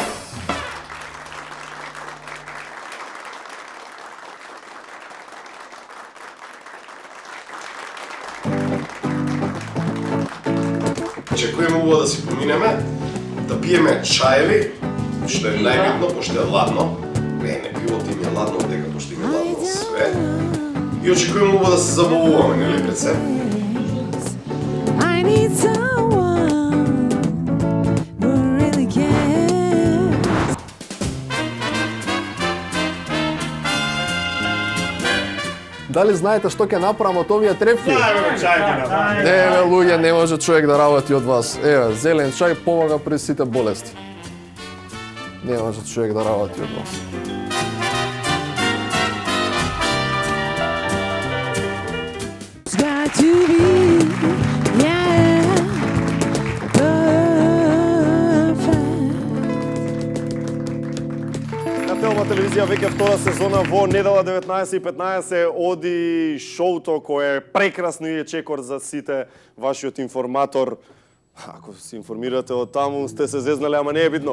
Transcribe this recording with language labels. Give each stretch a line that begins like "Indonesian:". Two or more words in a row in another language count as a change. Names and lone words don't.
Macedonian: Чекуваме убаво да си поминеме, да пиеме чаеви, што е најбитно, пошто е ладно. Не пивото им е ладно, дека пошто им е ладно све. И очекуваме убаво да се забавуваме, нели пред се?
English: I need someone who really cares.
Macedonian: Дали знаете што ќе направам од овие трепки? Чајки Не, бе, луѓе, не може човек да работи од вас. Еве, зелен чај помага при сите болести. Не може човек да работи од вас.
English: It's got to be, yeah, perfect.
Macedonian: На Телма телевизија веќе втора сезона во недела 19:15 оди шоуто кое е прекрасно и е чекор за сите, вашиот информатор. Ако се информирате од таму, сте се зезнали, ама не е битно.